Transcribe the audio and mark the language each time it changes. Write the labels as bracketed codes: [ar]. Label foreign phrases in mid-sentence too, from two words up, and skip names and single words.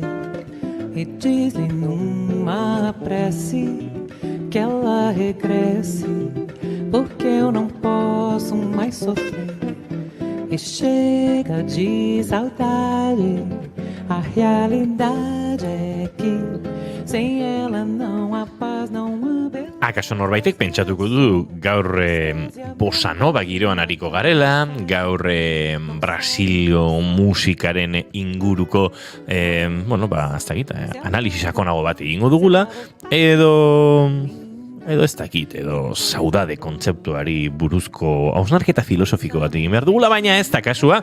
[pt] E diz-lhe numa prece que ela regresse, porque eu não posso mais sofrer. E chega de saudade, a realidade é que sem ela não há paz, não há beleza. [eu] Akaso norbaitek pentsatuko du gaur [pt] bossa nova [eu] giroan ariko garela, gaur Brasilio musikaren inguruko ez dakit, analisi sakonago bat egingo dugula, edo edo ez dakit, edo saudade kontzeptuari buruzko hausnarketa filosofiko bat egin behar dugula, baina ez da kasua.